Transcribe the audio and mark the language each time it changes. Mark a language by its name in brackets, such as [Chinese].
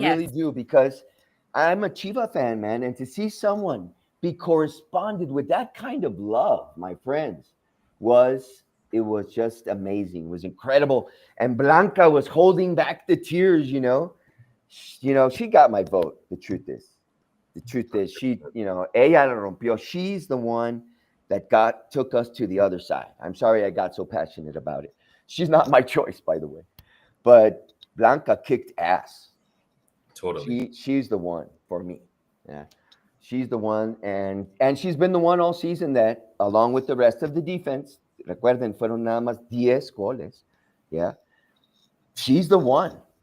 [English] really do because I'm a Chiva fan, man, and to see someone be corresponded with that kind of love, my friends, was it was just amazing. It was incredible. And Blanca was holding back the tears, she got my vote. The truth is, [Spanish] ella la rompió. [English] She's the one that took us to the other side. I'm sorry I got so passionate about it. She's not my choice, by the way, but Blanca kicked ass. Totally. She's the one for me. Yeah, she's the one, and she's been the one all season that, along with the rest of the defense, [Spanish] recuerden, fueron nada más 10 goles. [English] Yeah, she's the one.